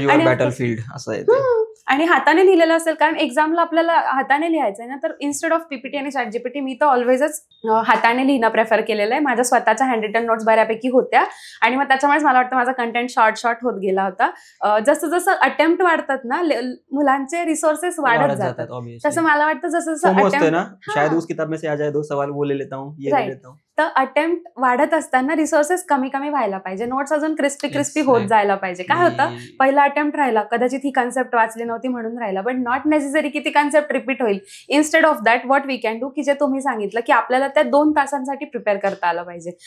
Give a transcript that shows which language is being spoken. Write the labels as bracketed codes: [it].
[mr] आणि हाताने लिहिलेलं असेल, कारण एक्झामला आपल्याला हाताने लिहायचंय ना, तर इन्स्टेड ऑफ पीपीटी आणि चॅट जीपीटी मी तर ऑलवेजच हाताने लिहिणं प्रेफर केलेलं आहे. माझ्या स्वतःच्या हँड रिटन नोट्स बऱ्यापैकी होत्या आणि मग त्याच्यामुळेच मला वाटतं माझा कंटेंट शॉर्ट होत गेला होता. जसं जसं अटेम्प्ट वाढतात ना, मुलांचे रिसोर्सेस वाढत जातात. तसं मला वाटतं जसं [hi] शायद उस किताब में से आ जाए 2 सवाल वो ले लेता हूं, ये ले लेता हूं. [mr] तर अटेम्प्ट वाढत असताना रिसोर्सेस कमी व्हायला पाहिजे, नोट्स अजून क्रिस्पी होत जायला पाहिजे. काय होतं, पहिला अटेम्प्ट राहिला, कदाचित ही कन्सेप्ट वाचली नव्हती म्हणून राहिला, [en] but not necessary [mr] की ती कन्सेप्ट रिपीट होईल. [en] instead of that what we can do, [mr] की जे तुम्ही सांगितलं की आपल्याला त्या 2 तासांसाठी प्रिपेअर करता आलं पाहिजे.